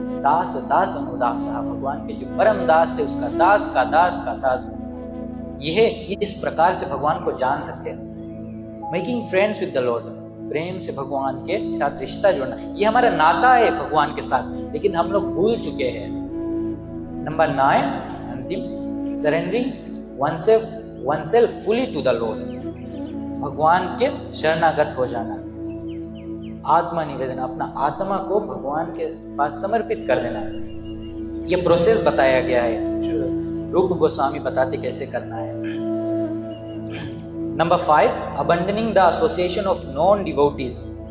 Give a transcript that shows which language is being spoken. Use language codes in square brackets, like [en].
[hi] दास दास अनुदास, भगवान के जो परम दास है उसका दास का दास का दास। यह इस प्रकार से भगवान को जान सकते हैं। [en] making friends with the Lord, [hi] प्रेम से भगवान के साथ रिश्ता जोड़ना, ये हमारा नाता है भगवान के साथ, लेकिन हम लोग भूल चुके हैं। नंबर 9, अंतिम, [en] surrendering oneself fully to the Lord, [hi] भगवान के शरणागत हो जाना, आत्मा निवेदन, अपना आत्मा को भगवान के पास समर्पित कर देना। ये प्रोसेस बताया गया है, रूप गोस्वामी बताते कैसे करना है। [en] Number 5, abandoning the association of non devotees.